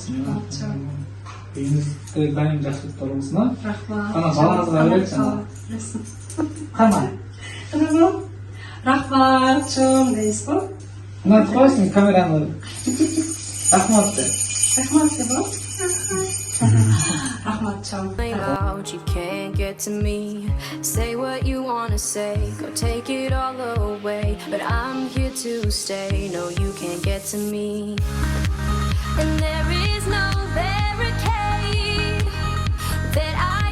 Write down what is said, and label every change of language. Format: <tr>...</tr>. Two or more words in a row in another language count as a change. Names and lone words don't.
<ky>Үйүңүздө дайым жакшылыктар болсун. Рахмат. Кана балаңызга берет Кана. Рахмат, чоң дейсизби? Мына коесуң камераны. Рахмат де. Рахмат деп. Рахмат, чоң.</ky> <en>Out, you can't get to me. Say what you wanna say, go take it all away. But I'm here to stay. No, you can't get to me. And there is no barricade that I can't take.</en>